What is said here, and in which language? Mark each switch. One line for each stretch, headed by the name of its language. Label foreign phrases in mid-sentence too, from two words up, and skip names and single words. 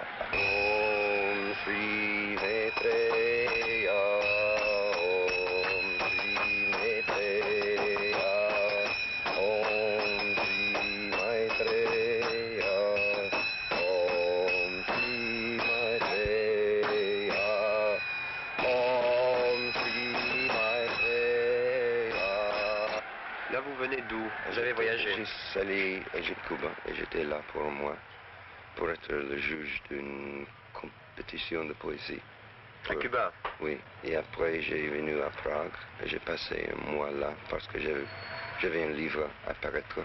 Sanskrit: Om Shri Maitreya, Om Shri Maitreya, Om Shri Maitreya, Om Shri Maitreya, Om Shri Maitreya.
French: Là, vous venez d'où? Vous avez voyagé? Je suis allé à Cuba et j'étais là pour moi, pour être le juge d'une compétition de poésie. À Cuba? Oui, et après j'ai venu à Prague et j'ai passé un mois là parce que j'avais un livre à paraître.